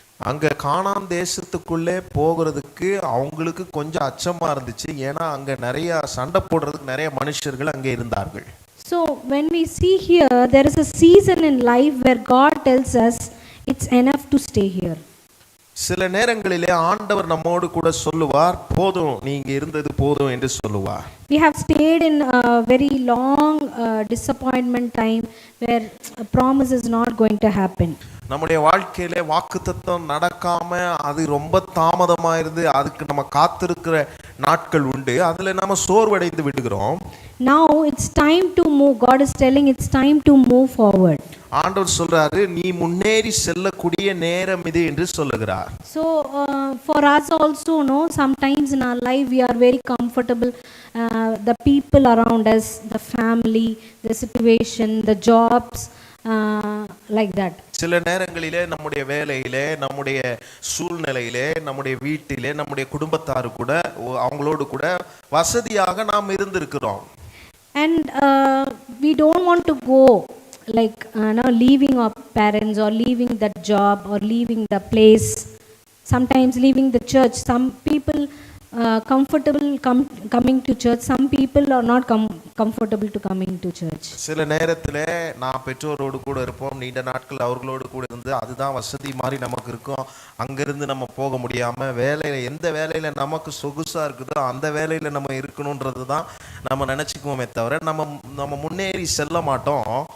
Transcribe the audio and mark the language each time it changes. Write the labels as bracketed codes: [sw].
[ta] அங்க கானான் தேசத்துக்குள்ளே போகிறதுக்கு அவங்களுக்கு கொஞ்சம் அச்சமா இருந்துச்சு. ஏன்னா அங்க நிறைய சண்டை போடுறதுக்கு நிறைய மனுஷர்கள் அங்கே இருந்தார்கள். [en] So when we see here, there is a season in life where God tells us it's enough to stay here. [ta] சில நேரங்களிலே ஆண்டவர் நம்மோடு கூட சொல்லுவார், போதும் நீங்க இருந்தது போதும் என்று சொல்லுவார். [en] We have stayed in a very long disappointment time where a promise is not going to happen. [ta] நம்முடைய வாழ்க்கையிலே வாக்குத்தத்தம் நடக்காம அது ரொம்ப தாமதமாயிருது, அதுக்கு நம்ம காத்திருக்கிற நாட்கள் உண்டு. அதுல நம்ம சோர்வடைந்து விடுகிறோம். [en] Now it's time to move. God is telling it's time to move forward. [ta] ஆண்டவர் சொல்றாரு, நீ முன்னேறி செல்லக்கூடிய நேரம் இது என்று சொல்லுகிறார். [en] So for us also, sometimes in our life we are very comfortable. The people around us, the family, the situation, the jobs, like that. [ta] சில நேரங்களிலே நம்முடைய வேலையிலே, நம்முடைய சூழ்நிலையிலே, நம்முடைய வீட்டிலே, நம்முடைய குடும்பத்தாரு கூட அவங்களோடு கூட வசதியாக நாம் இருந்திருக்கிறோம். [en] And we don't want to go like now leaving our parents or leaving that job or leaving the place, sometimes leaving the church. Some people comfortable coming to church, some people are not comfortable to coming to church. [ta] சில நேரத்திலே நான் பெற்றோரோடு கூட இருப்போம், நீண்ட நாட்கள் அவர்களோடு கூட இருந்து அதுதான் வசதி மாதிரி நமக்கு இருக்கும். அங்கிருந்து நம்ம போக முடியாம வேலையில எந்த வேலையில நமக்கு சொகுசா இருக்குதோ அந்த வேலையில நம்ம இருக்கணும்ன்றது தான் நம்ம நினைச்சுக்குவோமே தவிர நம்ம முன்னேறி செல்ல மாட்டோம்.